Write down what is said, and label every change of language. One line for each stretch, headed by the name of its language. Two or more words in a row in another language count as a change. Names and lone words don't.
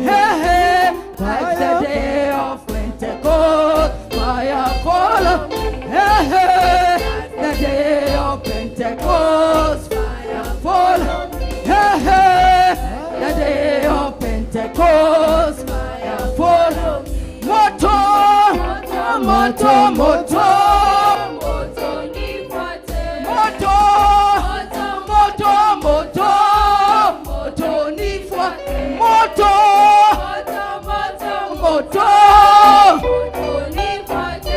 English: Hey, hey, like the day of Pentecost, fire follow. Hey, hey, the day of Pentecost, fire follow. Hey, hey, the day of Pentecost, fire follow.
Swahili: Moto, moto, moto, moto nifuate. Moto, moto, moto, moto nifuate. Moto, moto, moto, moto nifuate.